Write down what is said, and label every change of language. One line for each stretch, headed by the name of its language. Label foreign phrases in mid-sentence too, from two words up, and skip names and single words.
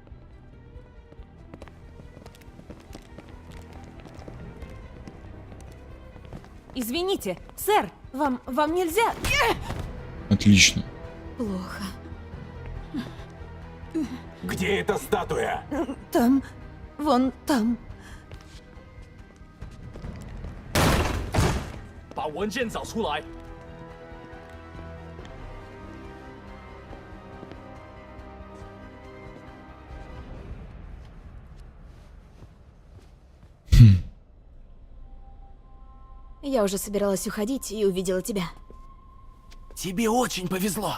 Russian: Извините, сэр, вам нельзя... Отлично. Плохо. Где эта статуя? Там, вон там.
Chinese: 把文件找出来。
Russian: Я уже собиралась уходить и увидела тебя. Тебе очень повезло.